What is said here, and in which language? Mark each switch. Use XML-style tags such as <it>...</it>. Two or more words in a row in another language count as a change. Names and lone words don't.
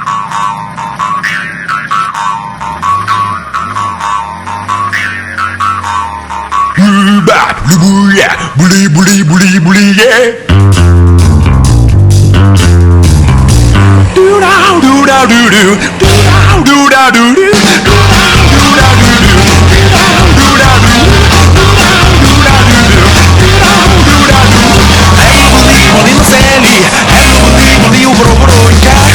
<en>Bully, bully, bully, bully, yeah. Do da do da do do, do da do da do do, do da do da do do, do da do da do, do da do da do.</en> <uk>Ей,</uk> <en>bully, bully</en> <uk>на селі, ей,</uk> <en>bully, bully</en> <uk>у броворонька.</uk>